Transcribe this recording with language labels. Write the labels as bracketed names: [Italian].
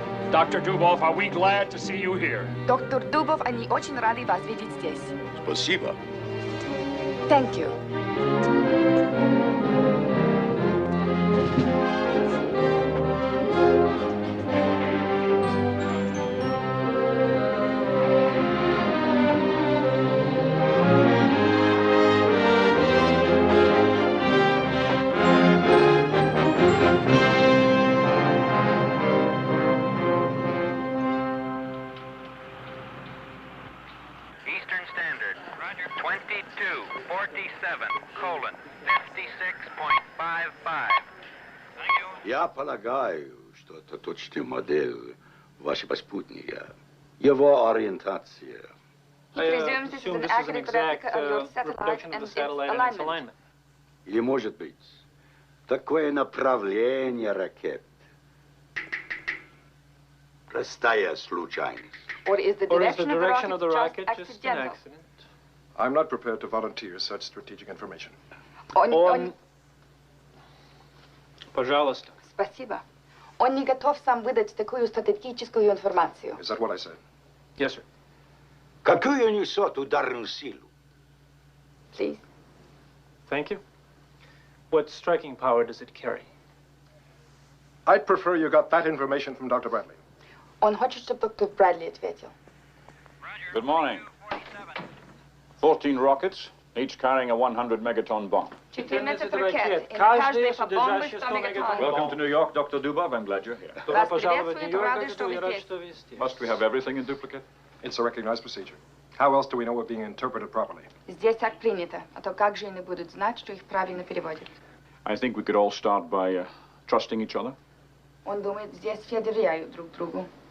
[English] Dr. Dubov, are we glad to see you here? [Russian] Доктор Дубов, они очень рады вас видеть здесь. Спасибо. [English] Thank you. Eastern Standard, 22:47:56.55. [Russian] Я полагаю, что это точная модель вашего спутника. Его ориентация. [English] Presumes this is an accurate replica of your satellite and its alignment. [Russian] Или, может быть, такое направление ракет. Простая случайность. [English] Or is the direction of the rocket just an accident? I'm not prepared to volunteer such strategic information. [Russian] Пожалуйста. Спасибо. Он не готов сам выдать такую стратегическую информацию. [English] Is that what I said? Yes, sir. [Russian] Какую несет ударную силу? [English] Please. Thank you. What striking power does it carry? I'd prefer you got that information from Dr. Bradley. [Russian] Он хочет, чтобы доктор Брэдли ответил. [English] Good morning. 14 rockets, each carrying a 100 megaton bomb. [Russian] 14 ракет, и на каждой по бомбе 100 мегатонн. [English] Welcome to New York, Dr. Dubov. I'm glad you're here. [Russian] Вас приветствуют, рады, что вы здесь. [English] Must we have everything in duplicate? It's a recognized procedure. How else do we know we're being interpreted properly? [Russian] Здесь так принято, а то как же они будут знать, что их правильно переводят? [English] I think we could all start by trusting each other. [Russian] Он думает, здесь все доверяют друг другу.